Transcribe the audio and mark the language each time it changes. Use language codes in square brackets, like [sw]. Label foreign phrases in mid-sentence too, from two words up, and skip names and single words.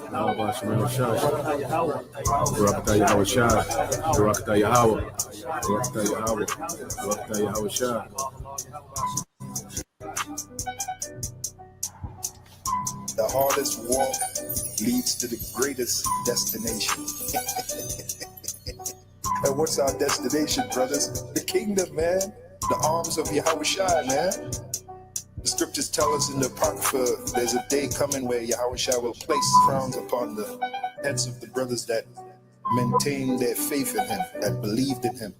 [en] Yahweh Shemel Shah, Barakatah Yahweh Shah, Barakatah Yahweh, Barakatah Yahweh, Barakatah Yahweh Shah. The hardest walk leads to the greatest destination. And what's our destination, brothers? The kingdom, man. The arms of Yahweh Shai, man. The scriptures tell us in the Apocrypha, there's a day coming where Yahweh Shai will place crowns upon the heads of the brothers that maintain their faith in him, that believed in him.